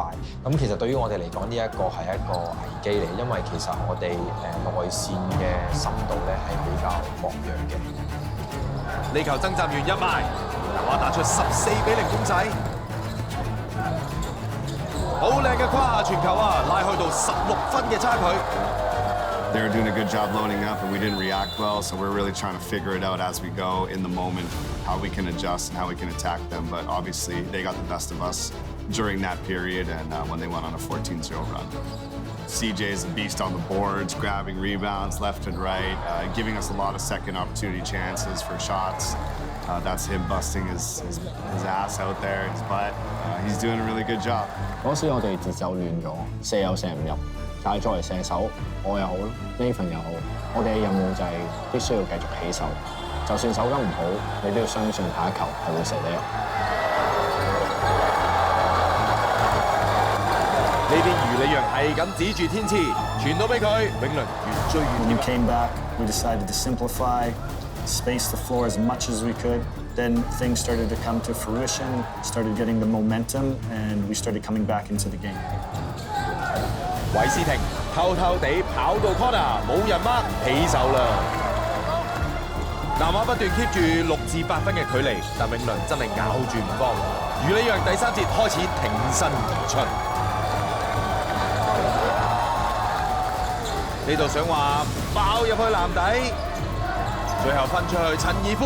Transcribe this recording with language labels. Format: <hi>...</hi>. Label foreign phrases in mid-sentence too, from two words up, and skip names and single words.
<yue>咁其實對於我哋嚟講，呢一個係一個危機嚟，因為其實我哋內線嘅深度咧係比較薄弱嘅。呢球爭執完一埋，南華打出14-0公仔。好靚嘅跨下傳球啊，拉開到16分嘅差距。</yue> <en>They were doing a good job loading up, and we didn't react well, so we're really trying to figure it out as we go in the moment, how we can adjust and how we can attack them. But obviously, they got the best of us during that period, and when they went on a 14-0 run. CJ is a beast on the boards, grabbing rebounds left and right, giving us a lot of second opportunity chances for shots. That's him busting his ass out there, his butt. He's doing a really good job.</en> <yue>嗰時我哋節奏亂咗，射又射唔入，但係作為射手，我又好 ，Nathan 又好，我哋嘅任務就係必須要繼續起手，就算手感唔好，你都要相信下一球係會射得入。呢邊余理揚係咁指住天賜，傳到俾佢，永倫越追越</yue> <en>When we</en> <yue>遠。</yue> <en>came back, we decided to simplify, space the floor as much as we could. Then things started to come to fruition, started getting the momentum, and we started coming back into the game.</en> <yue>韋斯廷偷偷地跑到 corner， 冇人 mark 起手啦。南華不斷 keep 住6至8分嘅距離，但永倫真係咬住唔放。余理揚第3節開始挺身而出。呢度想話爆入去籃底，最後分出去陳爾夫。</yue>